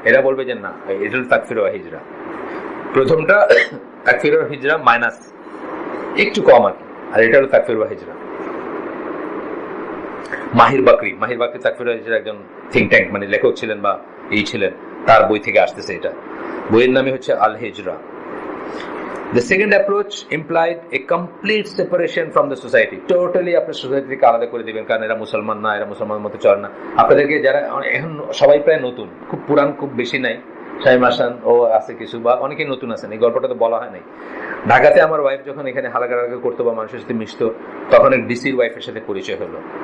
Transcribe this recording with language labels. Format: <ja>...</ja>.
<bn>এরা বলবে যে না, এটা হল তাকফির ওয়া হিজরা। প্রথমটা তাকফির ওয়া হিজরা মাইনাস একটু কম আর এটা হলো তাকফির ওয়া হিজরা। মাহির বাকরি তাকফির ওয়া হিজরা একজন থিঙ্ক ট্যাঙ্ক মানে লেখক ছিলেন বা এই ছিলেন, তার বই থেকে আসতেছে এটা। বইয়ের নামে হচ্ছে আল হিজরা।</bn> <en>The second approach implied a complete separation from the society.</en> <bn>Totally আপনার সোসাইটি থেকে আলাদা করে দিবেন, কারণ এরা মুসলমান না, এরা মুসলমানের মতো চলে না। আপনাদেরকে যারা এখন সবাই প্রায় নতুন, খুব পুরান খুব বেশি নাই, শামীম হাসান ও আছে কিছু, বা অনেকে নতুন আছেন, এই গল্পটা তো বলা হয় নাই। ঢাকাতে আমার ওয়াইফ যখন এখানে হালাকারাকে করতো বা মানুষের সাথে মিশতো, তখন এক ডিসির ওয়াইফের সাথে পরিচয় হলো।</bn>